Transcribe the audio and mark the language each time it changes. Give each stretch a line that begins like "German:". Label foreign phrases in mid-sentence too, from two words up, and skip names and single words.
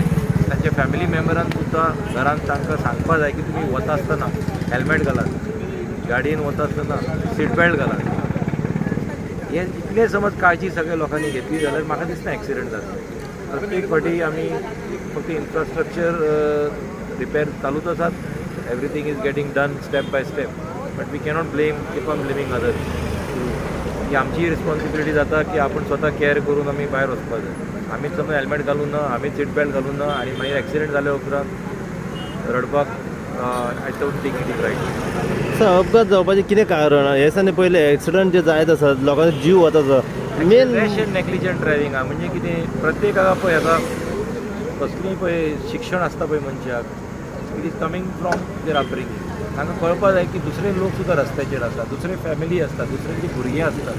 Konkani: तांच्या फॅमिली मेंबरान सुद्दां घरान तांकां सांगपा जाय की तुमी वता आसतना हेल्मेट घालात, गाडयेन वता आसतना सीट बेल्ट घालात. हे इतले समज काळजी सगळ्या लोकांनी घेतली जाल्यार म्हाका दिसना एक्सिडेंट जाता. प्रत्येक फावटी आमी फक्त
English: infrastructure repair
Konkani: चालूच आसात.
English: everything is getting done step by step, but we cannot keep on blaming others.
Konkani: ही आमची रिस्पॉन्सिबिलिटी जाता की आपण स्वता केअर करून आमी भायर वचपाक जाय. आमीच समज हेल्मेट घालून ना, आमीच सीट बेल्ट घालून ना आनी मागीर एक्सिडेंट जाल्या उपरांत रडपाक
English: I don't think it is right.
Konkani: अपघात जावपाचें कितें कारण? हे दिसांनी पयले एक्सिडंट जे जायत आसात, लोकांचो जीव वता. मेन
English: rash and negligent driving
Konkani: म्हणजे कितें प्रत्येकाक पळय आतां कसलीय पळय शिक्षण आसता पळय मनशाक,
English: it is coming from their upbringing.
Konkani: तांकां कळपा जाय की दुसरे लोक सुद्दां रस्त्याचेर आसा, दुसरे फॅमिली आसता, दुसऱ्यांची भुरगीं आसतात.